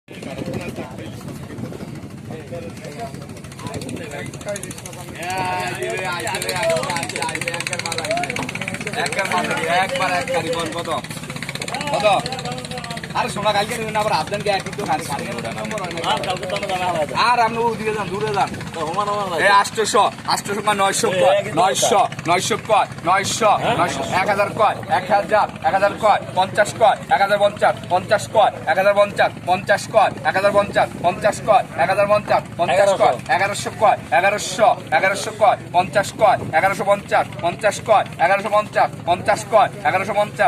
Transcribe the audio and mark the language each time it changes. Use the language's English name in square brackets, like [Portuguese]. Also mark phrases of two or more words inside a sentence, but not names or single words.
[Bangla] একবার এক গাড়ি বল কত কত আরে সোনা কালকে নিবেন আবার আপনাকে এক একটু গাড়ি গাড়ি আর আপনি ওদিকে যান দূরে যান 800 800 900 900 900 কয় 900 1000 কয় 1000 1000 কয় 50 কয় 1050 50 কয় 1050 50 কয় 1050 50 কয় 1050 50 কয় 1100 কয় 1100 1100 কয় 50 কয় 1150 50 কয় 1150 50 কয় 1150